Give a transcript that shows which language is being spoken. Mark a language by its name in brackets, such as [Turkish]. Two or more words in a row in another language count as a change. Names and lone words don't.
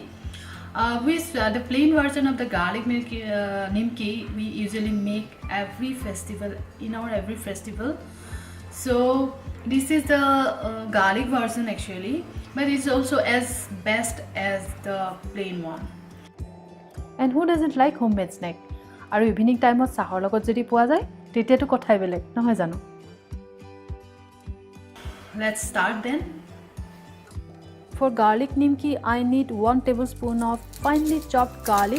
[English] With the plain version of the garlic nimki we usually make every festival, in our every festival. So this is the garlic version actually, but it's also as best as the plain one. And who doesn't like homemade snack? [Assamese] আৰু [English] evening time [Assamese] চাহৰ লগত যদি পোৱা যায় তেতিয়াতো কথাই বেলেগ নহয় জানো? [English] Let's start then. For garlic nimki, I need 1 tablespoon of finely chopped garlic.